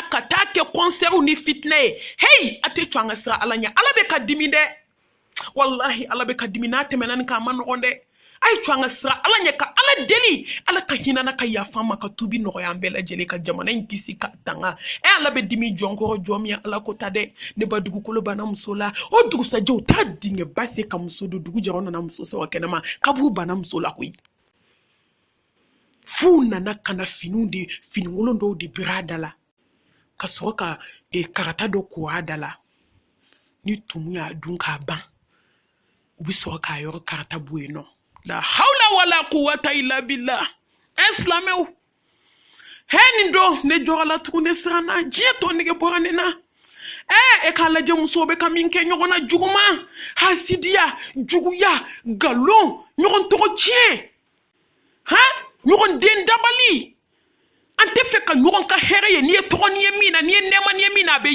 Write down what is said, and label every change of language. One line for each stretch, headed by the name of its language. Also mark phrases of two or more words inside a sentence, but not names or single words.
Bambara: ka taa kɛ kɔnsɛriw ni fitinɛ ye hey a tɛ to an ka siran ala ɲɛ ala bɛ ka dimi dɛ wallahi ala bɛ ka dimi n'a tɛmɛna nin kan a ma nɔgɔn dɛ a ye to an ka siran ala ɲɛ ka ala deli ala ka hinana ka yafa ma ka tubi nɔgɔya an bɛɛ lajɛlen ka jamana in kisi ka tanga ala bɛ dimi jɔn kɔrɔ jɔn min ye ala ko ta dɛ ne ba dugukolo banna muso la o dugusajɛ u t'a dingɛ ba se ka muso don dugu jɛra nana muso sɔrɔ kɛnɛma kaburu banna muso la koyi f'u nana ka na finikolon dɔw de biri a da la ka sɔrɔ ka karata dɔ ko a da la ni tumu y'a dun k'a ban u bɛ sɔrɔ k'a yɔrɔ karata bɔ yen nɔ
Arabic: لا حول ولا قوة إلا بالله
Bambara: silamɛw nin don ne jɔra la tugun ne siranna diɲɛ tɔ nege bɔra ne na e k'a lajɛ musow bɛ ka min kɛ ɲɔgɔn na juguman hasidiya juguya galon ɲɔgɔn tɔgɔ tiɲɛ ɲɔgɔn den dabali an tɛ fɛ ka ɲɔgɔn ka hɛrɛ ye n'i ye tɔgɔ n'i ye min na n'i ye nɛɛma n'i ye min na a bɛ